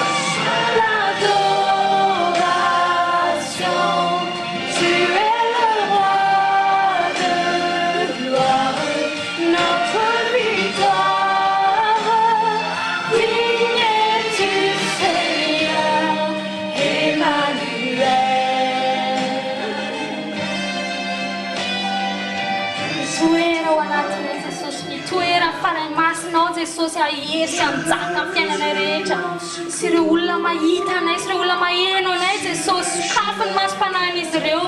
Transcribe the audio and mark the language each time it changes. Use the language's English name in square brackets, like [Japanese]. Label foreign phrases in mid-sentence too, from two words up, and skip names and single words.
[French] L'adoration, tu es le roi de gloire, notre victoire. Digne es-tu, Seigneur, Emmanuel. [Malagasy] Toera ao anatinay Jesosy, ny toera fanahy masinao Jesosy ahery sy hanjaka amin'ny fiainanay rehetra. Sy ireo olona mahita anay, sy ireo olona maheno anay Jesosy, sokafony masom-panahin'izy ireo.